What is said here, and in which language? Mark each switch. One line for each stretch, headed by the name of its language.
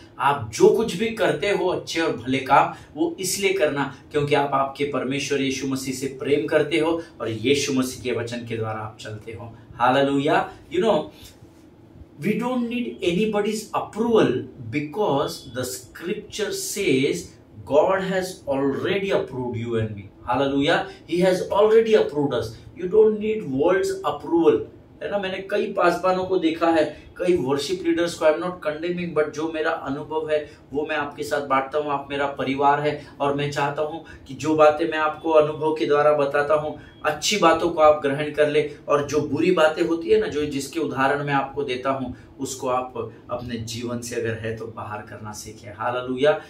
Hindi: आप जो कुछ भी करते हो अच्छे और भले काम, वो इसलिए करना क्योंकि आप आपके परमेश्वर यीशु मसीह से प्रेम करते हो और यीशु मसीह के वचन के द्वारा आप चलते हो। Hallelujah.
English: You know, we don't need anybody's approval because the scripture says God has already approved you and me. Hallelujah. He has already approved us. You don't need world's approval.
Hindi: है ना? मैंने कई पासवानों को देखा है, कई वर्शिप लीडर्स को।
English: I am not condemning, but
Hindi: जो मेरा अनुभव है वो मैं आपके साथ बांटता हूँ। आप मेरा परिवार है और मैं चाहता हूँ कि जो बातें मैं आपको अनुभव के द्वारा बताता हूँ, अच्छी बातों को आप ग्रहण कर ले, और जो बुरी बातें होती है ना, जो जिसके उदाहरण मैं आपको देता हूँ, उसको आप अपने जीवन से अगर है तो बाहर करना सीखें। हालेलुया।